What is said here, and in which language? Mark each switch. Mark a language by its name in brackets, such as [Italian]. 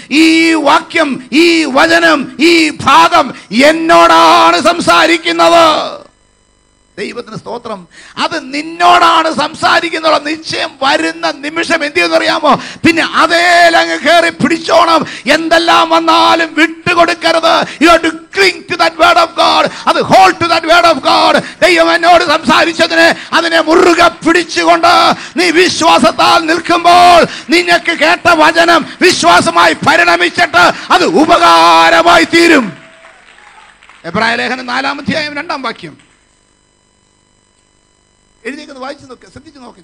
[Malayalam] ഈ വാക്യം, ഈ വചനം, ഈ ഭാഗം എന്നോടാണ് സംസാരിക്കുന്നത്. ദൈവത്തിന് സ്തോത്രം. അത് നിന്നോടാണ് സംസാരിക്കുന്നുള്ള നിശ്ചയം വരുന്ന നിമിഷം എന്ത് ചെയ്യുന്നറിയാമോ? പിന്നെ അതേലങ്ങ് കയറി പിടിച്ചോണം. എന്തെല്ലാം വന്നാലും വിട്ടുകൊടുക്കരുത്. [English] You have to cling to that word of God. [Malayalam] അത് [English] hold to that word of God. [Malayalam] ദൈവം എന്നോട് സംസാരിച്ചതിനെ അതിനെ മുറുകെ പിടിച്ചുകൊണ്ട് നീ വിശ്വാസത്താൽ നിൽക്കുമ്പോൾ നിനക്ക് കേട്ട വചനം വിശ്വാസമായി പരിണമിച്ചിട്ട് അത് ഉപകാരമായി തീരും. എബ്രായ ലേഖനം 4-ാം അധ്യായം 2-ാം വാക്യം എഴുതിയിരിക്കുന്നത് വായിച്ചു നോക്ക്, ശ്രദ്ധിച്ചു നോക്ക്.